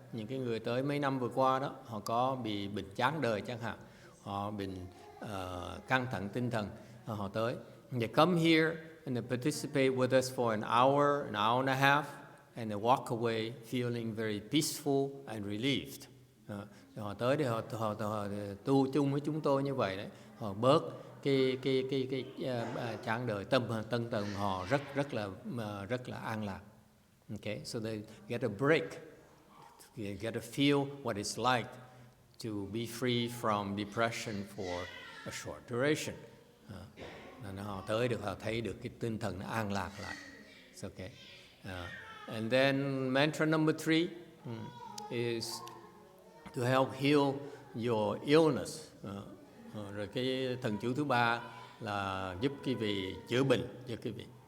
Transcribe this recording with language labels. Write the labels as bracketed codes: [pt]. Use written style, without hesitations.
[vi] Những cái người tới mấy năm vừa qua đó, họ có bị bệnh chán đời chẳng hạn, họ bị căng thẳng tinh thần, họ tới. [en] They come here and they participate with us for an hour and a half, and they walk away feeling very peaceful and relieved. [vi] Họ tới để họ tu chung với chúng tôi như vậy đấy, họ bớt cái chán đời, tâm thần họ rất là an lạc. [en] Okay, so they get a break, they get to feel what it's like to be free from depression for a short duration. [vi] Họ tới được, họ thấy được cái tinh thần nó an lạc lại. [en] It's okay. And then mantra number 3 is to help heal your illness. [vi] Rồi cái thần chú thứ 3 là giúp quý vị chữa bệnh cho quý vị.